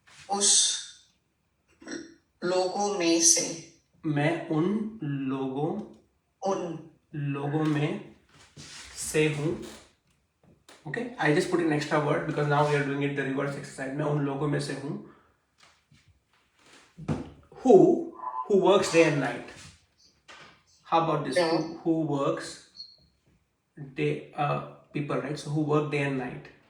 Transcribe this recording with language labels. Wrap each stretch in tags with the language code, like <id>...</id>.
<hi>उस लोगों में से मैं उन लोगों में से हूँ.</hi> <en>Okay, I just put an extra word because now we are doing it the reverse exercise.</en> <hi>मैं उन लोगों में से हूँ</hi> <en>who works day and night. How about this? Yeah. Who works day people, right? So who work day and night.</en>